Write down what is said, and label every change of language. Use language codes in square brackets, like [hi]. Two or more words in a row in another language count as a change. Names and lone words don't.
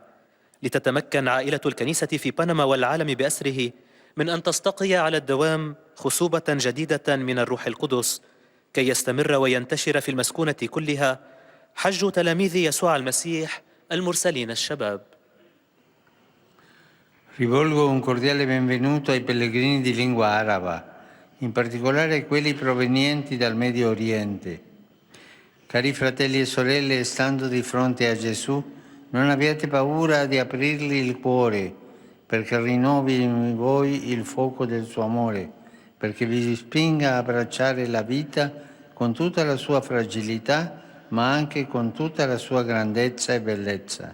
[ar] لتتمكن عائلة الكنيسة في بنما والعالم بأسره من أن تستقي على الدوام خصوبة جديدة من الروح القدس، كي يستمر وينتشر في المسكونة كلها حج تلاميذ يسوع المسيح المرسلين الشباب. [it] Rivolgo un cordiale benvenuto ai pellegrini di lingua araba, in particolare quelli provenienti dal Medio Oriente. Cari fratelli e sorelle, stando di fronte a Gesù, non abbiate paura di aprirgli il cuore, perché rinnovi in voi il fuoco del suo amore, perché vi spinga a abbracciare la vita con tutta la sua fragilità, ma anche con tutta la sua grandezza e bellezza.